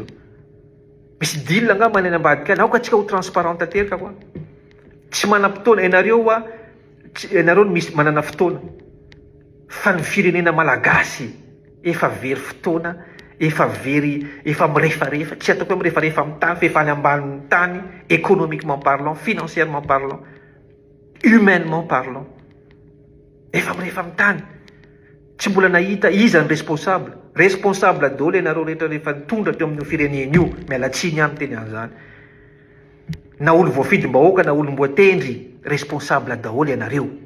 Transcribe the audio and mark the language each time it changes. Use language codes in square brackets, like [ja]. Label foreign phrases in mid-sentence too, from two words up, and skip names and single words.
[mg] Misy deal nga maneny ambadika any, aoka tsika ho transparente teraka koa. Tsy manam-potoana ianareo misy manana fotoana fa ny firenena malagasy efa very fotoana, efa mirefarefa, tsy ataoko hoe mirefarefa amin'ny tany fa efa any ambanin'ny tany, [fr] économiquement parlant, financièrement parlant, humainement parlant, [mg] efa mirefa amin'ny tany. Tsy mbola nahita iza ny responsable daholo ianareo rehetra rehefa nitondra teo amin'ny firenena io. Mialatsiny amin'ny teny an'izany. Na olo voafidim-bahoaka na olom-boatendry, responsable daholo ianareo.